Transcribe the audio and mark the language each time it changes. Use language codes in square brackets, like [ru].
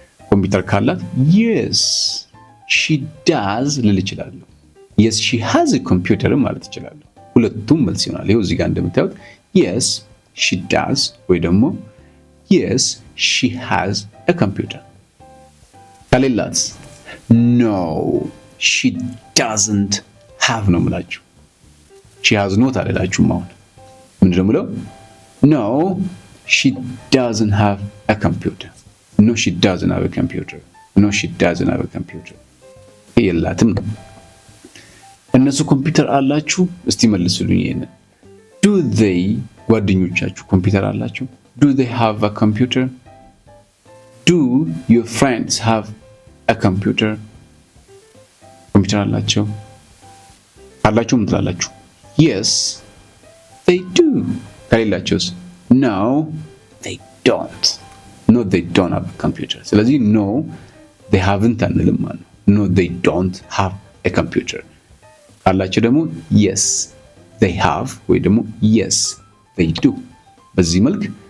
[am] ኮምፒውተር ካላት [en] yes she does [am] ልል እችላለሁ። [en] yes she has a computer [am] ማለት እችላለሁ። ሁለቱም መልስ ይሆናል። ይሄው እዚህ ጋር እንደምታዩት yes she does ወይ ደግሞ yes she has a computer። ከሌላት [en] no she doesn't have [am] ነው የምላችሁ። [en] she has not [am] አልላችሁም። አሁን ምንድን ነው የምለው? [en] no she doesn't have a computer። [am] no [en] No, she doesn't have a computer. No, she doesn't have a computer. [am] የላትም ነው። እነሱ ኮምፒውተር አላችሁ? እስቲ መልሱልኝ ይሄንን። [en] Do they [am] ጓደኞቻችሁ ኮምፒውተር አላችሁ? [en] Do they have a computer? Do your friends have a computer? [am] ኮምፒውተር አላቸው? አላችሁ ምን ትላላችሁ? [en] Yes, they do። [am] ከሌላቸውስ? [en] No, they don't። No, they don't have a computer። [am] ስለዚህ [en] no, they haven't [am] አንልም ማለት ነው። [en] No, they don't have a computer። [am] ካላቸው ደግሞ [en] yes, they have [am] ወይ ደግሞ [en] yes, they do። [am] በዚህ መልክ